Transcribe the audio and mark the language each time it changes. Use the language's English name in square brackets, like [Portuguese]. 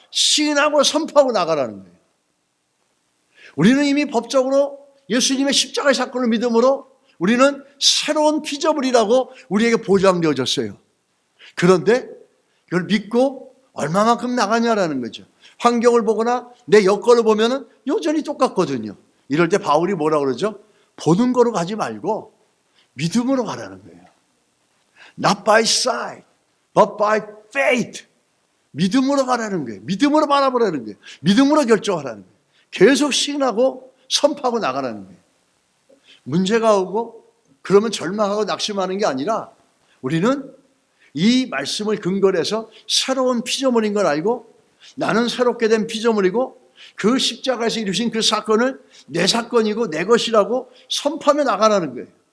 [Korean] 시인하고 선포하고 나가라는 거예요. 우리는 이미 법적으로 예수님의 십자가의 사건을 믿음으로 우리는 새로운 피조물이라고 우리에게 보장되어졌어요. 그런데 이걸 믿고 얼마만큼 나가냐라는 거죠. 환경을 보거나 내 여건을 보면은 여전히 똑같거든요. 이럴 때 바울이 뭐라 그러죠? 보는 거로 가지 말고 믿음으로 가라는 거예요. [English] Not by sight, but by faith. [Korean] 믿음으로 가라는 거예요. 믿음으로 바라보라는 거예요. 믿음으로 결정하라는 거예요. 계속 시인하고 선포하고 나가라는 거예요. 문제가 오고 그러면 절망하고 낙심하는 게 아니라 우리는 이 말씀을 근거로 해서 새로운 피조물인 걸 알고 나는 새롭게 된 피조물이고 그 십자가에서 이루신 그 사건을 내 사건이고 내 것이라고 선포하며 나가라는 거예요.